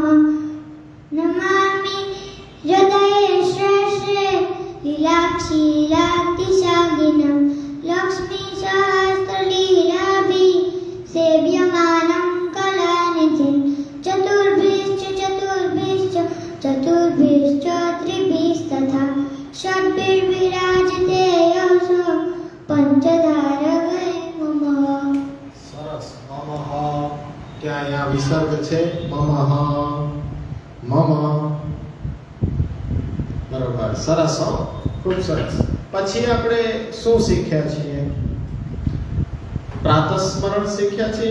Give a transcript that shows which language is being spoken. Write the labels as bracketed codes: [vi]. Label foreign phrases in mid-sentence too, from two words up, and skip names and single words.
[sa] नमामि हृदये श्रेष्ठे लीलाक्षीलाब्धिशागिनं लक्ष्मीसहस्रलीलाभिः सेव्यमानं कलानिधिं. चतुर्भिश्च चतुर्भिश्च चतुर्भिश्च त्रिभिस्तथा षड्भिर्विराजते योऽसो पञ्चधा हृदये मम. [gu] સરસ. મમઃ. ત્યાં અહીંયા વિસર્ગ છે. મમઃ મમ. બરોબર. સરસ. હો. ખૂબ સરસ. પછી આપણે શું શીખ્યા છીએ? પ્રાતસ્મરણ શીખ્યા છીએ.